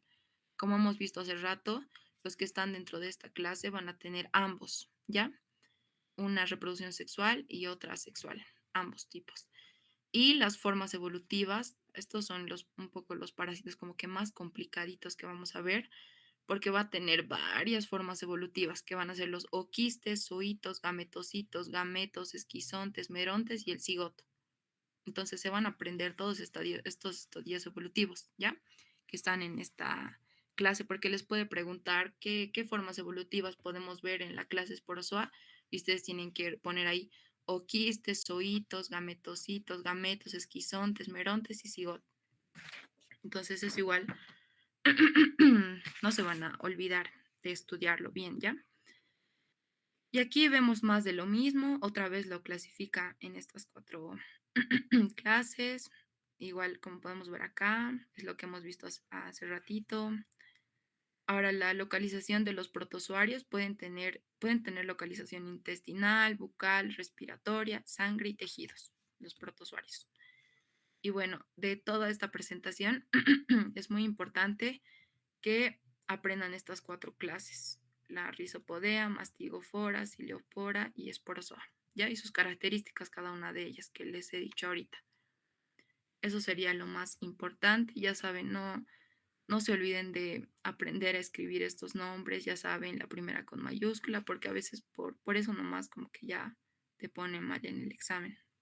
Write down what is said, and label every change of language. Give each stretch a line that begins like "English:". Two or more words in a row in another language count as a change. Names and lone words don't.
Spanish: Como hemos visto hace rato, los que están dentro de esta clase van a tener ambos, ¿ya? Una reproducción sexual y otra asexual, ambos tipos. Y las formas evolutivas, estos son un poco los parásitos como que más complicaditos que vamos a ver, porque va a tener varias formas evolutivas, que van a ser los oquistes, zoitos, gametocitos, gametos, esquizontes, merontes y el cigoto. Entonces se van a aprender todos estos estadios evolutivos, ¿ya? Que están en esta clase, porque les puede preguntar qué formas evolutivas podemos ver en la clase esporozoa y ustedes tienen que poner ahí oquistes, zoitos, gametocitos, gametos, esquizontes, merontes y cigoto. Entonces es igual no se van a olvidar de estudiarlo bien, ¿ya? Y aquí vemos más de lo mismo, otra vez lo clasifica en estas 4 clases, igual como podemos ver acá, es lo que hemos visto hace ratito. Ahora, la localización de los protozoarios pueden tener localización intestinal, bucal, respiratoria, sangre y tejidos, los protozoarios. Y bueno, de toda esta presentación es muy importante que aprendan estas 4 clases: la rizopodea, mastigofora, ciliopora y esporozoa, ¿ya? Y sus características, cada una de ellas que les he dicho ahorita. Eso sería lo más importante. Ya saben, no se olviden de aprender a escribir estos nombres, ya saben, la primera con mayúscula, porque a veces por eso nomás como que ya te ponen mal en el examen.